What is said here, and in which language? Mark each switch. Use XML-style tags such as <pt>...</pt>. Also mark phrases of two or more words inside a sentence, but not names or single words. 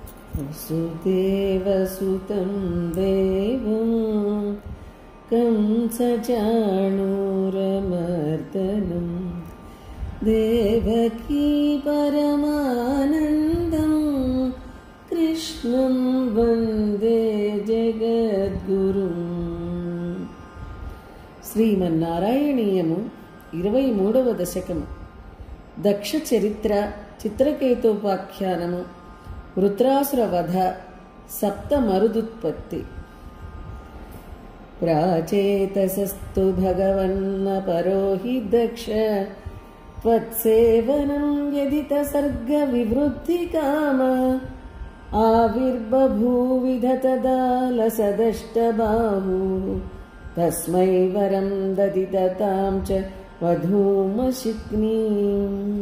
<sa>वसुदेवसुतं देवं कंसचाणूरमर्दनं देवकी परमानन्दं कृष्णं वन्दे जगद्गुरुं.</sa> <te>శ్రీమన్నారాయణీయము 23వ దశకము. దక్ష చరిత్ర, చిత్రకేతోపాఖ్యానము, వృత్రాసుర వధ, సప్త మరుదుత్పత్తి.</te> <sa>ప్రాచేతసస్తు భగవన్న పరోహి దక్ష త్వత్సేవనం యదిత సర్గ వివృద్ధి కామ ఆవిర్బభూవిధ తదా లసదష్టబాహు తస్మై వరం దదితాం చ వధూమశిక్నీం.</sa>